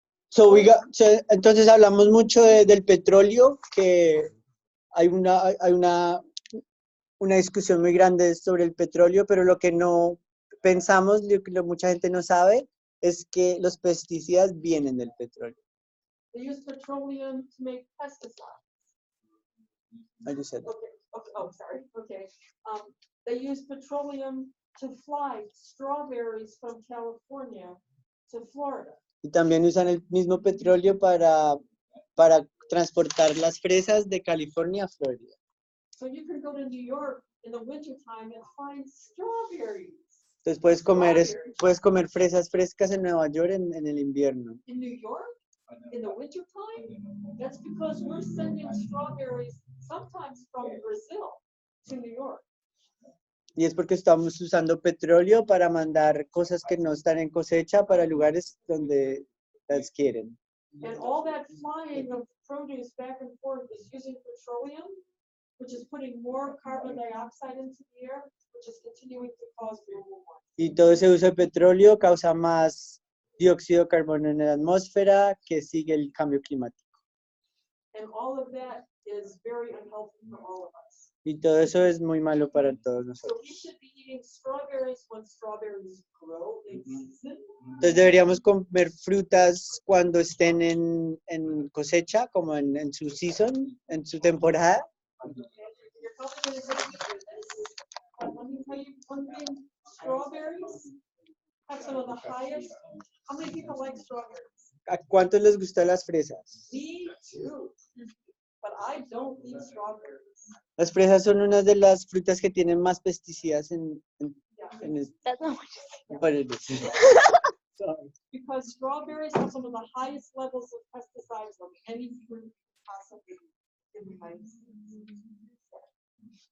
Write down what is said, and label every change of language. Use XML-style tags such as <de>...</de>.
<es>So entonces hablamos mucho del petróleo, que hay una discusión muy grande sobre el petróleo, pero lo que no pensamos, lo que mucha gente no sabe, es que los pesticidas vienen del petróleo.</es> <en>They use petroleum to make pesticides. I just said that. Okay. Oh, sorry. Okay. They use petroleum to fly strawberries from California to Florida.</en> <es>Y también usan el mismo petróleo para transportar las fresas de California a Florida.</es> <en>So you can go to New York in the wintertime and find strawberries.</en> <es>Entonces puedes comer fresas frescas en Nueva York en el invierno.</es> <en>In New York, in the wintertime, that's because we're sending strawberries sometimes from Brazil to New York.</en> <es>Y es porque estamos usando petróleo para mandar cosas que no están en cosecha para lugares donde las quieren.</es> <en>And all that flying of produce back and forth is using petroleum, which is putting more carbon dioxide into the air, which is continuing to cause global warming.</en> <es>Y todo ese uso de petróleo causa más dióxido de carbono en la atmósfera, que sigue el cambio climático.</es> <en>And all of that is very unhealthy for all of us.</en> <es>Y todo eso es muy malo para todos</es> <en>So</en> <es>nosotros.</es> <en>we should be eating strawberries when strawberries grow in season.</en> <es>Entonces deberíamos comer frutas cuando estén en cosecha, como en su season, en su temporada.</es> <en>You're probably going to disagree with this, but let me tell you one thing, strawberries have some of the highest. How many people like strawberries?</en> <es>¿A cuántos les gustan las fresas?</es> <en>Me too, but I don't eat strawberries.</en> <es>Las fresas son una de las frutas que tienen más pesticidas en</es> <en>That's not what But it is. Sorry. Because strawberries have some of the highest levels of pesticides of any fruit possibly in the United States.</en>